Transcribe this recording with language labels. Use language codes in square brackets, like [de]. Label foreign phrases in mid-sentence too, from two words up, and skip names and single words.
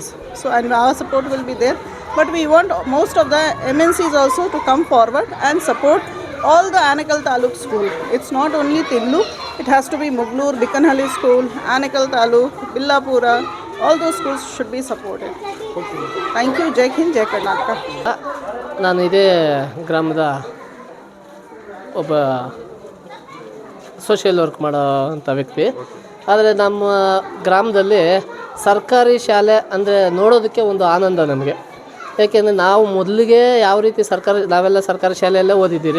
[en] So, and our support will be there. But we want most of the MNCs also to come forward and support all the Anekal Taluk school. It's not only Tindlu, it has to be Muglur, Bikanhalli school, Anekal Taluk, Billapura, all those schools should be supported. thank you. [hi] जय हिंद, जय कर्नाटक। [kn] ನಾನು ಇದೇ ಗ್ರಾಮದ ಒಬ್ಬ [en] social work [kn] ಮಾಡೋ ಅಂಥ ವ್ಯಕ್ತಿ. ಆದರೆ ನಮ್ಮ ಗ್ರಾಮದಲ್ಲಿ ಸರ್ಕಾರಿ ಶಾಲೆ ಅಂದರೆ ನೋಡೋದಕ್ಕೆ ಒಂದು ಆನಂದ ನಮಗೆ. ಏಕೆಂದರೆ ನಾವು ಮೊದಲಿಗೆ ಯಾವ ರೀತಿ ನಾವೆಲ್ಲ ಸರ್ಕಾರಿ ಶಾಲೆಯಲ್ಲೇ ಓದಿದ್ದೀರಿ.